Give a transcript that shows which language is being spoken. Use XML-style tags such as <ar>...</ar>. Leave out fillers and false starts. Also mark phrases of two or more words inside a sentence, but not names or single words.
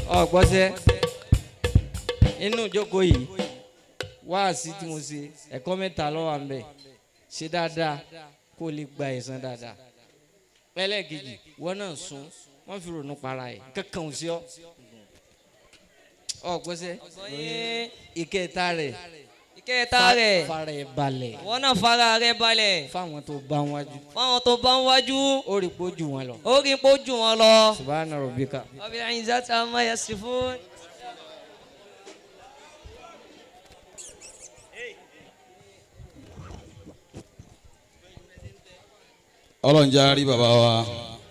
<yo>ọ̀gbọ́sẹ̀ inú ìjókòó yìí wáàsí tí mo ṣe ẹ̀kọ́ mẹ́ta ló wà ńbẹ̀ ṣe dáadáa kó lè gba ẹ̀san dáadáa ẹlẹ́ẹ̀kejì wọ́n náà sún wọ́n fi ronú para ẹ̀ kankan ò sí ọ́ ọ̀gbọ́sẹ̀ ìkẹta rẹ̀ fara ẹ̀ balẹ̀ wọ́n náà fara rẹ̀ balẹ̀ fáwọn tó bá wájú ó rí pé ó jù wọn lọ.</yo> <ar>سبحان ربك. رب العزة عما يصفون.</ar> <yo>ọlọ́run jẹ́ á rí bàbá wa</yo>